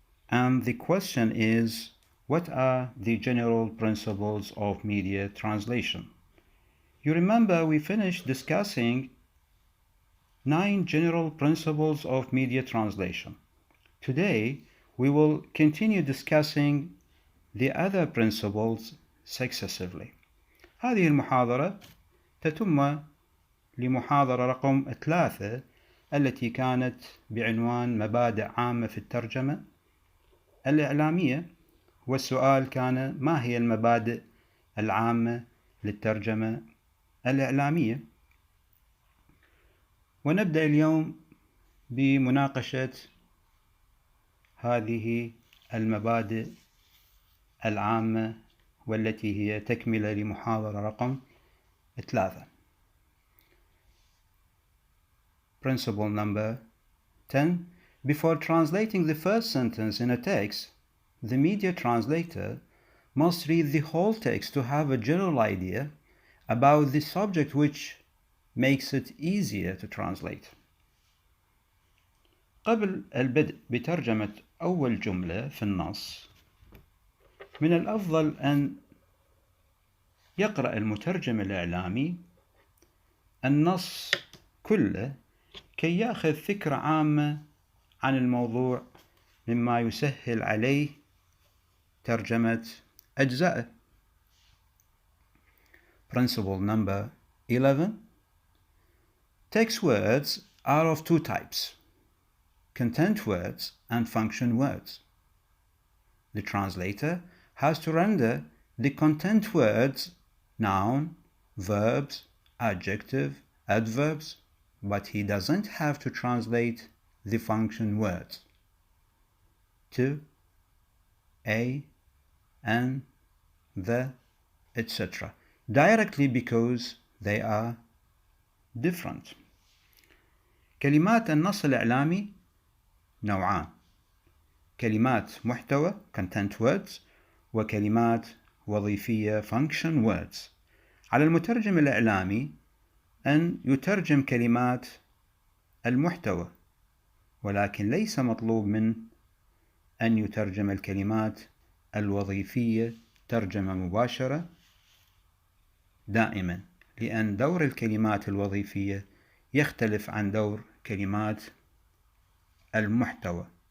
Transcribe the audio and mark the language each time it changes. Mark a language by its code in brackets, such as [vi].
[en] And the question is, what are the general principles of media translation? You remember we finished discussing 9 general principles of media translation. Today, we will continue discussing the other principles successively. [ar] هذه المحاضرة تتم لمحاضرة رقم 3 التي كانت بعنوان مبادئ عامة في الترجمة الإعلامية، والسؤال كان: ما هي المبادئ العامة للترجمة الإعلامية؟ ونبدأ اليوم بمناقشة هذه المبادئ العامة والتي هي تكملة لمحاضرة رقم 3. [en] Principle number 10. Before translating the first sentence in a text, the media translator must read the whole text to have a general idea about the subject, which makes it easier to translate. [ar] قبل البدء بترجمة أول جملة في النص، من الأفضل أن يقرأ المترجم الإعلامي النص كله كي يأخذ فكرة عامة عن الموضوع، مما يسهل عليه ترجمة أجزائه. [en] Principle number 11. Text words are of 2 types: content words and function words. The translator has to render the content words noun, verbs, adjective, adverbs, but he doesn't have to translate the function words to, a, and, the, etc. directly because they are different. [ar] كلمات النص الإعلامي نوعان: كلمات محتوى content words وكلمات وظيفية function words. على المترجم الإعلامي أن يترجم كلمات المحتوى، ولكن ليس مطلوب من أن يترجم الكلمات الوظيفية ترجمة مباشرة دائما، لأن دور الكلمات الوظيفية يختلف عن دور كلمات المحتوى.